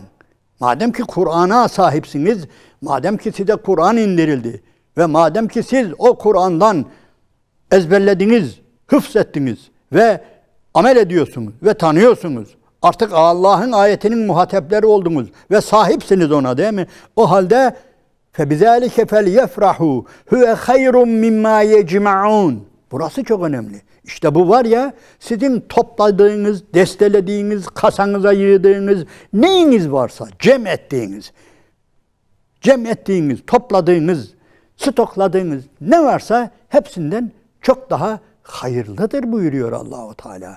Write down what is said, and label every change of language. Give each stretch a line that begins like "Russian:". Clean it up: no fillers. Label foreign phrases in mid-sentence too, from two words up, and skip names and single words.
Turkish: Madem ki Kur'an'a sahipsiniz, madem ki size Kur'an indirildi ve madem ki siz o Kur'an'dan ezberlediniz, hıfzettiniz ve amel ediyorsunuz ve tanıyorsunuz. Artık Allah'ın ayetinin muhatapları oldunuz ve sahipsiniz ona değil mi? O halde
Arabic: فَبِذَٰلِكَ فَلْيَفْرَحُوا هُوَ خَيْرٌ مِمَّا يَجْمَعُونَ.
Turkish: Burası çok önemli. İşte bu var ya, sizin topladığınız, destelediğiniz, kasanıza yığdığınız, neyiniz varsa cem ettiğiniz, topladığınız, stokladığınız ne varsa hepsinden çok daha hayırlıdır buyuruyor Allah-u Teala.